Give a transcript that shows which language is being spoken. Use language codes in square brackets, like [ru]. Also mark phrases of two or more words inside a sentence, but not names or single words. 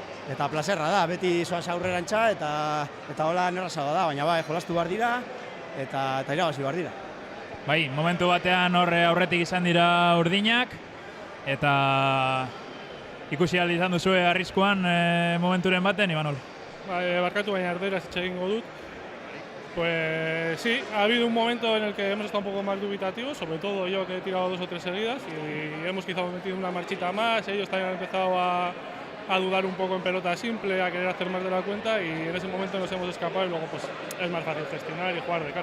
[eu] eta plazerra da, beti zoaz aurrerantza eta hola nerrazagoa da, baina bai, jolastu behar dira eta irabazi behar dira. Bai, momentu batean horre aurretik izan dira urdinak, eta ikusi aldi izan duzue arriskuan momenturen baten, Imanol? Barkatu baina erderaz hitz egingo dut. [es] Pues sí, ha habido un momento en el que hemos estado un poco más dubitativos, sobre todo yo que he tirado 2 o 3 seguidas y hemos quizá metido una marchita más, ellos también han empezado a dudar un poco en pelota simple, a querer hacer más de la cuenta y en ese momento nos hemos escapado y luego pues es más fácil gestionar y jugar de cara.